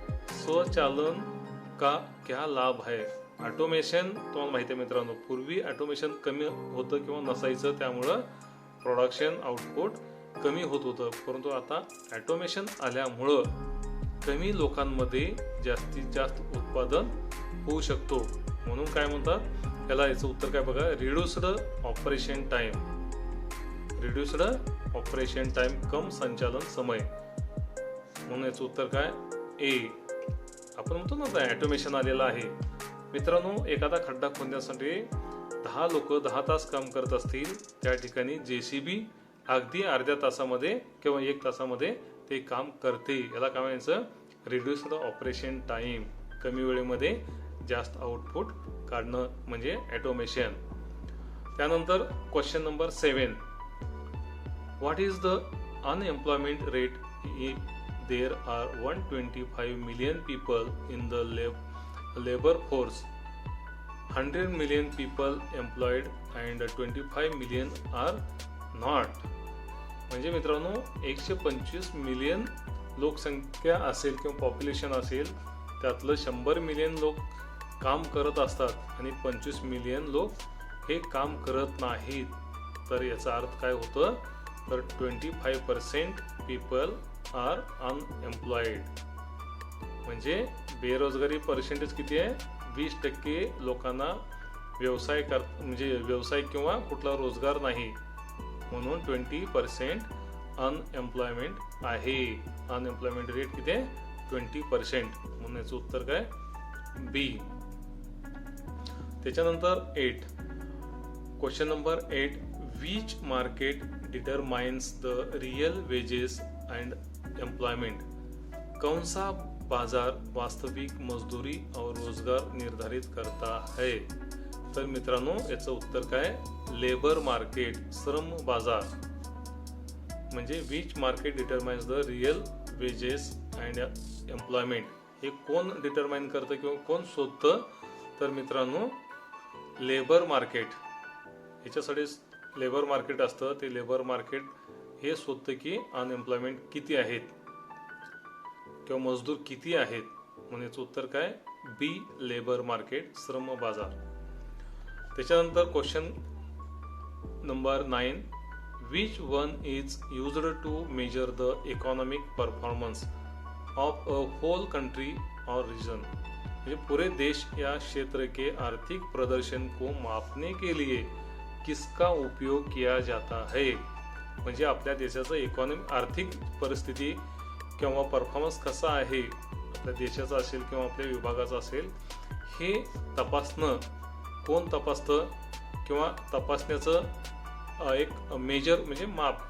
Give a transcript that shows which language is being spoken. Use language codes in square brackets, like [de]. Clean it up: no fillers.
[hi] स्वचालन का क्या लाभ है. [mr] ऑटोमेशन तुम्हाला माहिती आहे मित्रांनो, पूर्वी ऑटोमेशन कमी होतं किंवा नसायचं, त्यामुळं प्रोडक्शन आउटपुट कमी होत होतं. परंतु आता ऑटोमेशन आल्यामुळं कमी लोकांमध्ये जास्तीत जास्त उत्पादन होऊ शकतो. म्हणून काय म्हणतात याला, याचं उत्तर काय बघा, [en] Reduced operation time. Reduced operation time [hi] कम संचालन समय. [mr] म्हणून याचं उत्तर काय, ए. आपण म्हणतो ना ऑटोमेशन आलेलं आहे. मित्रांनो एखादा खड्डा खोदण्यासाठी 10 लोक 10 तास काम करत असतील, त्या ठिकाणी JCB अगदी अर्ध्या तासामध्ये किंवा 1 तासामध्ये ते काम करते. याला काय म्हणायचं, [en] Reduced operation time. [mr] कमी वेळेमध्ये जास्त आउटपुट काढणं म्हणजे ऑटोमेशन. [en] त्यानंतर question number 7, what is the unemployment rate. There are 125 million people in the labor force, 100 million people employed and 25 million are not. [mr] म्हणजे मित्रांनो 125 मिलियन लोकसंख्या असेल किंवा पॉप्युलेशन असेल, त्यातलं 100 मिलियन लोक काम करत असतात आणि 25 मिलियन लोक हे काम करत नाहीत. तर याचा अर्थ काय होतं, तर 25% [en] People are unemployed. [mr] म्हणजे बेरोजगारी पर्सेंटेज किती आहे, 20% लोकांना म्हणजे व्यवसाय किंवा कुठला रोजगार नाही. म्हणून 20% अनएम्प्लॉयमेंट आहे. अनएम्प्लॉयमेंट रेट किती आहे, 20%. म्हणून याचं उत्तर काय, बी. [en] त्याच्यानंतर 8, question number 8, which market determines the real wages and employment. [hi] कौन सा बाजार वास्तविक मजदूरी और रोजगार निर्धारित करता है. [mr] तर मित्रांनो याचं उत्तर काय, लेबर मार्केट, श्रम बाजार. [en] म्हणजे which market determines the real wages and employment. [mr] हे कोण डिटरमाइन करतं किंवा कोण शोधतं, तर मित्रांनो लेबर मार्केट. याच्यासाठी लेबर मार्केट असतं. ते लेबर मार्केट हे शोधतं की अनएम्प्लॉयमेंट किती आहेत किंवा मजदूर किती आहेत. म्हणून याचं उत्तर काय, बी, लेबर मार्केट, श्रम बाजार. [en] त्याच्यानंतर question number 9, which one is used to measure the economic performance of a whole country or region. [hi] म्हणजे पूरे देश या क्षेत्र के आर्थिक प्रदर्शन को मापने के लिए किसका उपयोग किया जाता है. [mr] म्हणजे आपल्या देशाचं इकॉनॉमिक आर्थिक परिस्थिती किंवा परफॉर्मन्स कसा आहे आपल्या देशाचा असेल किंवा आपल्या विभागाचा असेल, हे तपासणं कोण तपासतं किंवा तपासण्याचं एक मेजर म्हणजे माप.